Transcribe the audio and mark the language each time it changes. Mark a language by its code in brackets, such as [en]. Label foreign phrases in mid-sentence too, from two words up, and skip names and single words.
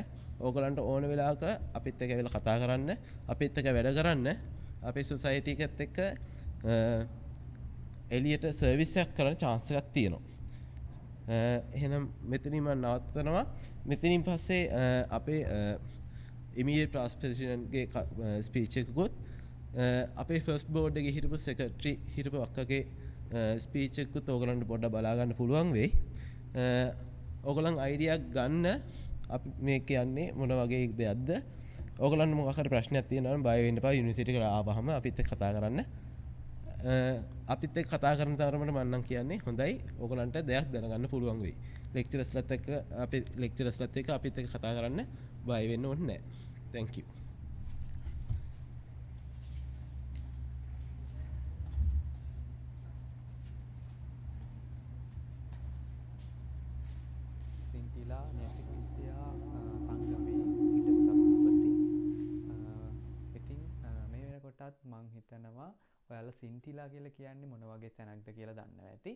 [si] ඕගලන්ට ඕන වෙලාවක අපිත් එක්ක ඇවිල්ලා කතා කරන්න, අපිත් එක්ක වැඩ කරන්න, අපේ සොසයිටි එකත් එක්ක එලියට සර්විස් එකක් කරන්න chance එකක් තියෙනවා. එහෙනම් මෙතනින් මම නවත්තනවා. මෙතනින් පස්සේ අපේ [en] immediate past president [si] ගේ ස්පීච් එකකුත් අපේ [en] first board [si] එකේ හිටපු සෙක්‍රටරි හිටපු අක්කගේ ස්පීච් එකකුත් ඕගලන්ට පොඩ්ඩක් බලා ගන්න පුළුවන් වෙයි. ඕගලන් අයිඩියා ගන්න අපි මේ කියන්නේ මොන වගේ දෙයක්ද? ඕගලන්ට මොකක් හරි ප්‍රශ්නයක් තියෙනවා නම් බය වෙන්න එපා. යුනිවර්සිටි එකට ආවහම අපිත් එක්ක කතා කරන්න. අපිත් එක්ක කතා කරන තරමට මම නම් කියන්නේ හොඳයි. ඕගලන්ට දෙයක් දැනගන්න පුළුවන් වෙයි. ලෙක්චරර්ස්ලත් එක්ක අපි ලෙක්චරර්ස්ලත් එක්ක අපිත් එක්ක කතා කරන්න බය වෙන්න ඕනේ නැහැ. [en] Thank you. [si] සින්තිලා න්‍යෂ්ටික විද්‍යා සංගමයේ හිටපු සභාපති. ඉතින් මේ වෙනකොටත් මම හිතනවා ඔයාලා සින්තිලා කියලා කියන්නේ මොන වගේ තැනක්ද කියලා දන්නවා ඇති.